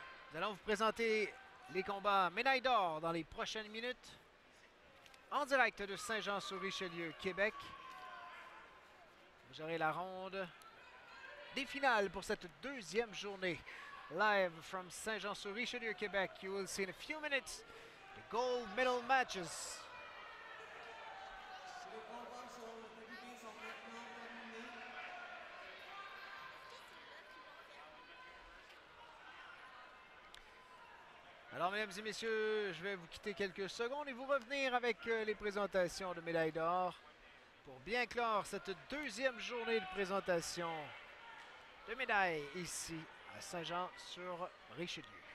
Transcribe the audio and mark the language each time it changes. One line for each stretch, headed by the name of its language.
French: Nous allons vous présenter les combats médaille d'or dans les prochaines minutes. En direct de Saint-Jean-sur-Richelieu, Québec. Vous aurez la ronde des finales pour cette deuxième journée.
English: Live from Saint-Jean-sur-Richelieu, Québec. You will see in a few minutes the gold medal matches.
French: Les combats sur le tapis sont maintenant terminés. Alors, mesdames et messieurs, je vais vous quitter quelques secondes et vous revenir avec les présentations de médailles d'or pour bien clore cette deuxième journée de présentation de médailles ici à Saint-Jean-sur-Richelieu.